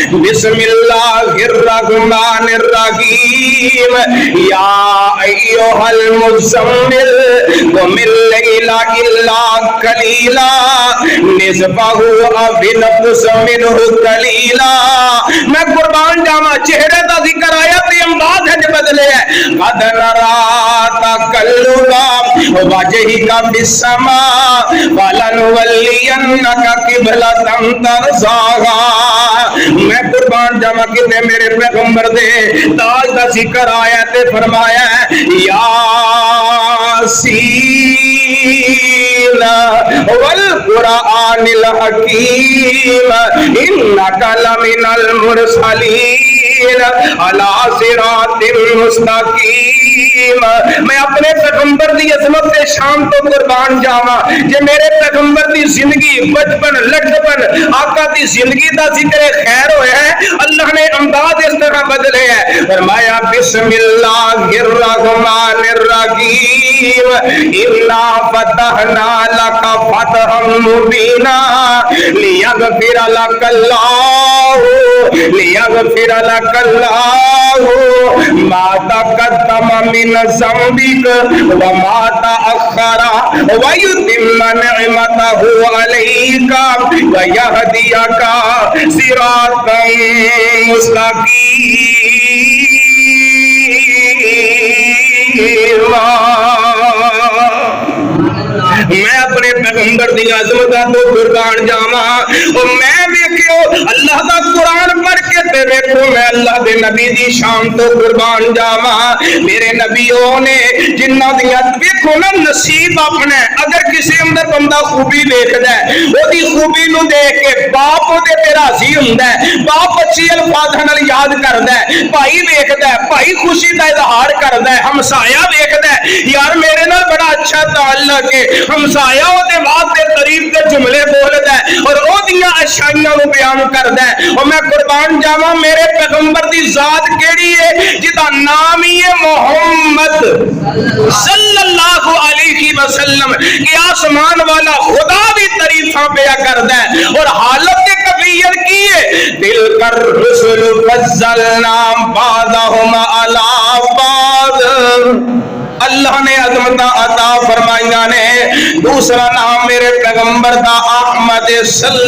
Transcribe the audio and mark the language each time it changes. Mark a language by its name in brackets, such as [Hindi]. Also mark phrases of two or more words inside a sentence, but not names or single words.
[Arabic] بسم اللہ الرحمن الرحیم یا ایھا المزمل قم اللیل الا قلیلا نصفہ او انقص منہ قلیلا. [Punjabi] میں قربان جاواں چہرے دا ذکر آیا تے انداز ہے بدلے ہے. [Arabic] قد نرا تقلب وجہک فی السماء فلنولینک قبلۃ ترضاها. [Punjabi] میں قربان جاواں کتے میرے پیغمبر دے تاج دا ذکر آیا تے فرمایا ہے [Arabic] یاسین والقرآن الحکیم انک لمن المرسلین علی صراط مستقیم. [Punjabi] میں اپنے پیغمبر دی عظمت تے شان تو قربان جاواں جے میرے پیغمبر دی زندگی بچپن لٹپن آقا دی زندگی دا ذکر خیر ہویا ہے اللہ نے انداز اس طرح بدلے ہے فرمایا [Arabic] بسم اللہ الرحمن الرحیم انا فتحنا لک فتحا مبینا لیغفر لک اللہ ما تقدم من ذنبک وما تأخر ويتم نعمته عليك ويهديك صراطا [Punjabi] مستقيما میں اپنے پیغمبر دی عظمت تو قربان جاواں اور میں ویکھو اللہ دا قرآن پڑھ کے تے ویکھو میں اللہ دے نبی دی شان تو قربان جاواں میرے نبیوں نے جنہاں دیاں ویکھو نا نصیب اپنا اگر کسی اندر بندہ خوبی ویکھدا ہے او دی خوبی نو دیکھ کے باپ او دے تے راضی ہوندا ہے باپ اچھی الفاظاں نال یاد کردا ہے بھائی ویکھدا ہے بھائی خوشی دا اظہار کردا ہے ہمسایا ویکھدا ہے یار میرے نال بڑا اچھا تعلق ہے ہمسایا او دے واسطے تعریف دے جملے بولدا ہے اور او دیاں اچھائیاں نو بیان کردا ہے اور میں قربان جاواں میرے پیغمبر دی ذات کیڑی ہے جدا نام ہی ہے محمد [Arabic] صلی اللہ علیہ وسلم [Punjabi] کہ آسمان والا خدا بھی تعریفاں پیا کردا ہے اور حالت کے کیفیت کی ہے دل کر رسول [Arabic] فضلنا بعضهم علی بعض [Punjabi] اللہ نے عظمت عطا فرمائیاں نے دوسرا نام میرے پیغمبر دا احمد صلی